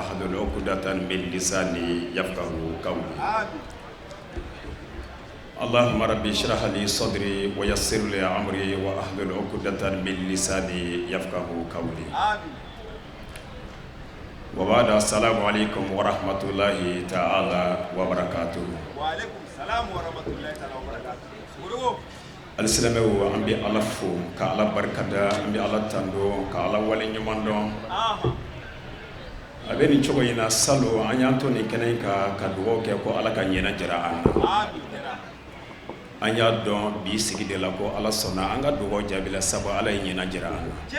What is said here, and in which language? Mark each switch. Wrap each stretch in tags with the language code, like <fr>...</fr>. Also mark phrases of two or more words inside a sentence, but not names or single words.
<ar>واحلل عقدة من لساني يفقهوا قولي اللهم ربي اشرح لي صدري ويسر لي امري واحلل عقدة من لساني يفقهوا قولي وبعد السلام عليكم ورحمة الله تعالى وبركاته. وعليكم السلام ورحمة الله تعالى وبركاته.</ar> <bm>Alisilamaw an bɛ Ala fo ka Ala barikada an bɛ Ala tando ka Ala wale ɲuman dɔn a bɛ nin cogo in na salo an y'an to nin kɛnɛ in kan ka dugawu kɛ ko Ala ka ɲɛna jara an na an y'a dɔn bi sigi de la ko Ala sɔnna an ka dugawu jaabila sabu Ala ye ɲɛna jara an na</bm>